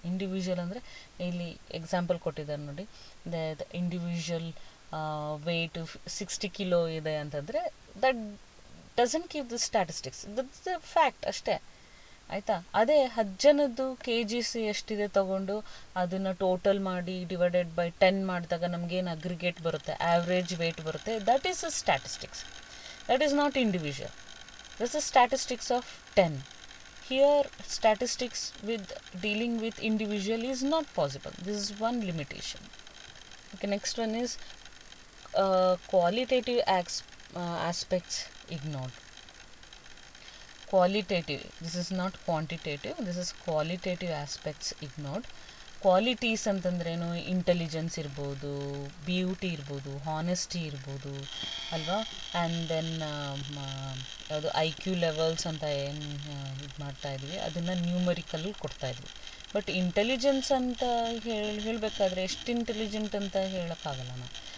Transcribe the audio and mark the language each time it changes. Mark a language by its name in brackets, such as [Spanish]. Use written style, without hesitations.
[Kannada] Individual ಅಂದರೆ ಇಲ್ಲಿ example ಕೊಟ್ಟಿದ್ದಾರೆ ನೋಡಿ, [English] the individual weight [Kannada] 60 ಕಿಲೋ ಇದೆ ಅಂತಂದರೆ [English] that doesn't give the statistics, that's the fact [Kannada] ಅಷ್ಟೇ, ಆಯಿತಾ. ಅದೇ 10 ಜನದ್ದು KGs ಎಷ್ಟಿದೆ ತಗೊಂಡು ಅದನ್ನು ಟೋಟಲ್ ಮಾಡಿ ಡಿವೈಡೆಡ್ ಬೈ 10 ಮಾಡಿದಾಗ ನಮಗೇನು ಅಗ್ರಿಗೇಟ್ ಬರುತ್ತೆ, ಆವ್ರೇಜ್ ವೇಟ್ ಬರುತ್ತೆ, [English] That is a statistics. That is not individual. This is statistics of 10. Here statistics with dealing with individual is not possible. This is one limitation. Okay, next one is qualitative aspects ignored. Qualitative, this is not quantitative, this is qualitative aspects ignored. [Kannada] Qualities ಅಂತಂದ್ರೇನು, intelligence ಇರ್ಬೋದು, beauty ಇರ್ಬೋದು, honesty ಇರ್ಬೋದು ಅಲ್ವಾ. And then ಯಾವುದು IQ levels ಅಂತ ಏನು ಇದು ಮಾಡ್ತಾಯಿದ್ವಿ, ಅದನ್ನು ನ್ಯೂಮರಿಕಲ್ ಕೊಡ್ತಾಯಿದ್ವಿ. ಬಟ್ ಇಂಟೆಲಿಜೆನ್ಸ್ ಅಂತ ಹೇಳಬೇಕಾದ್ರೆ ಎಷ್ಟು ಇಂಟೆಲಿಜೆಂಟ್ ಅಂತ ಹೇಳೋಕ್ಕಾಗಲ್ಲ ನಾವು.